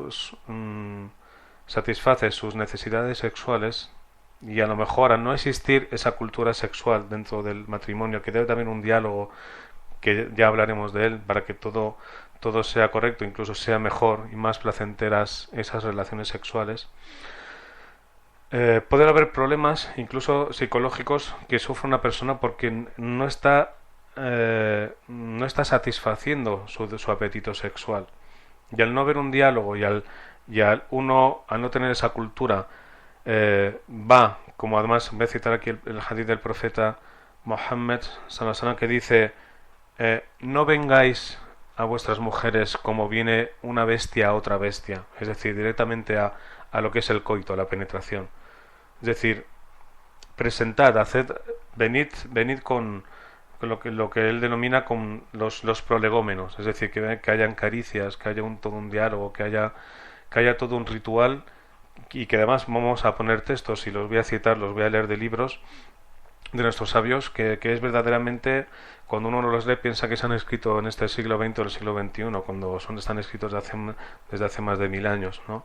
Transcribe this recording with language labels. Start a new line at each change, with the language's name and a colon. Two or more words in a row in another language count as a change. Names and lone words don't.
Spanish: sus necesidades sexuales, y a lo mejor, al no existir esa cultura sexual dentro del matrimonio, que debe también un diálogo, que ya hablaremos de él, para que todo todo sea correcto, incluso sea mejor y más placenteras esas relaciones sexuales, puede haber problemas, incluso psicológicos, que sufre una persona porque no está satisfaciendo su apetito sexual. Y al no haber un diálogo al no tener esa cultura, como además voy a citar aquí el hadith del profeta Muhammad
Arabic: صلى الله عليه وسلم,
Spanish: que dice, no vengáis a vuestras mujeres como viene una bestia a otra bestia, es decir, directamente a lo que es el coito, a la penetración. Es decir, presentad, venid con lo que él denomina con los prolegómenos, es decir, que hayan caricias, que haya todo un diálogo, que haya todo un ritual, y que además vamos a poner textos y los voy a citar, los voy a leer de libros de nuestros sabios, que es verdaderamente, cuando uno los lee, piensa que se han escrito en este siglo XX o el siglo XXI, cuando están escritos desde hace más de 1000 años, ¿no?